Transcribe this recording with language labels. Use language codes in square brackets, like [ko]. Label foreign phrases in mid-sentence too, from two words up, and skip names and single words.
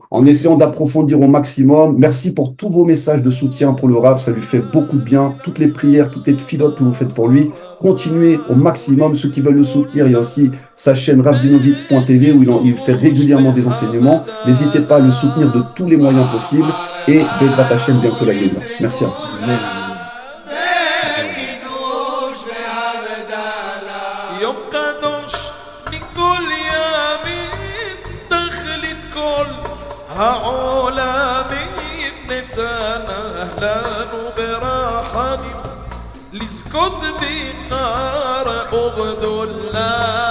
[fr] en essayant d'approfondir au maximum. Merci pour tous vos messages de soutien pour le Rav, ça lui fait beaucoup de bien. Toutes les prières, toutes les tfilotes que vous faites pour lui, continuez au maximum. Ceux qui veulent le soutenir, il y a aussi sa chaîne ravdinovitz.tv où il fait régulièrement des enseignements. N'hésitez pas à le soutenir de tous les moyens possibles et [he] בעזרת השם [fr] bientôt la Géoula. Merci à tous. Amen. [he] יום קדוש מכל ימים תכלית כל העולמים נתנה לנו ברחמים לזכות בקרא וגדולה